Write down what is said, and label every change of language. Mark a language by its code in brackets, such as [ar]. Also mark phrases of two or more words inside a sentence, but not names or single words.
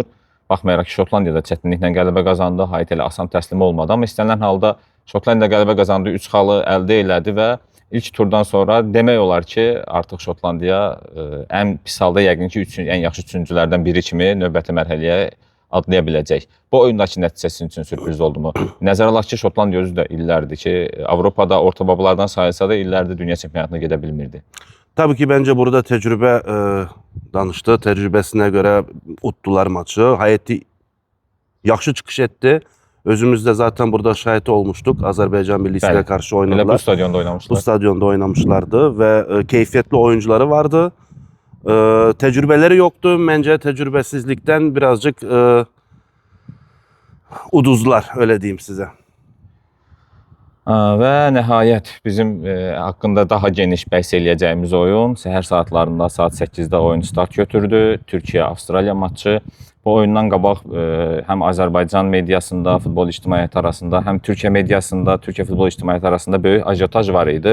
[az] Baxmayaraq ki, Şotlandiyada çətinliklə qələbə qazandı, Haiti ilə asan təslim olmadı, amma istənilən halda Şotlandiya qələbə qazandı, 3 xalı əldə elədi və İlk turdan sonra demək olar ki, artıq Şotlandiya ən pis halda yəqin ki, ən yaxşı üçüncülərdən biri kimi növbəti mərhələyə adlaya biləcək. Bu oyundakı nəticə sizin üçün sürpriz oldu mu? Nəzərə alaq ki, Şotlandiya özü də illərdir ki, Avropada orta babalardan sayılsa da illərdir dünya çempionatına gedə bilmirdi. [tr] Tabii ki bence burada tecrübe danıştı. Tecrübesine göre uttular maçı. [az] Haiti yaxşı çıxış etdi. [tr] Özümüz de zaten burada şahit olmuştuk. Azerbaycan millisiyle [az] Bəli. [tr] karşı [az] Elə [tr] oynadılar. [az] bu stadionda Bu [tr] oynamışlar. stadyonda oynamışlardı ve keyfiyetli oyuncuları vardı. Tecrübeleri yoktu. Bence tecrübesizlikten birazcık uduzlar, öyle diyeyim size. [az] Və nəhayət bizim haqqında daha geniş bəhs eləyəcəyimiz oyun səhər saatlarında saat 8-də oyun start götürdü. Türkiyə-Avstraliya maçı. Bu oyundan qabaq həm Azərbaycan mediasında, futbol ictimaiyyəti arasında, həm Türkiyə mediasında, Türkiyə futbol ictimaiyyəti arasında böyük ajotaj var idi.